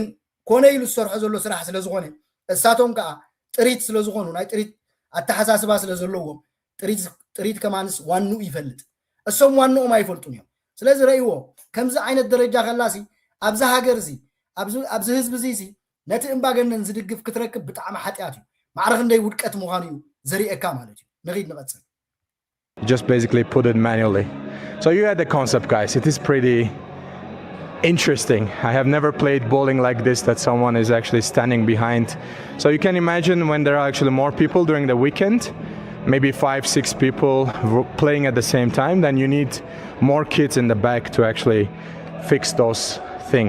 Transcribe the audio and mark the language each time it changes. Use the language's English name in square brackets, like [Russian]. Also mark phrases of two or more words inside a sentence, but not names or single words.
[Tigrinya] ኮነ ኢሉ ዝሰርሖ ዘሎ ስራሕ ስለ ዝኾነ እሳቶም ከዓ ጥሪት ስለ ዝኾኑ ናይ ጥሪት ኣተሓሳስባ ስለ ዘለዎም ጥሪት ከማንስ ዋኑ ይፈልጥ እሶም ዋኑኦም ኣይፈልጡን እዮም ስለዚ ረእይዎ ከምዚ ዓይነት ደረጃ ከላሲ ኣብዛ ሃገር እዚ ኣብዚ ህዝቢ እዚ ነቲ እምባገነን ዝድግፍ ክትረክብ ብጣዕሚ ሓጢያት እዩ ማዕረኽ እንደይ ውድቀት ምዃኑ እዩ ዘሪኤካ ማለት እዩ ንኺድ ንቐፅል [English] Just basically put it manually. So you had the concept, guys. It is pretty interesting. I have never played bowling like this, that someone is actually standing behind. So you can imagine when there are actually more people during the weekend, maybe 5-6 people playing at the same time, then you need more kids in the back to actually fix those things.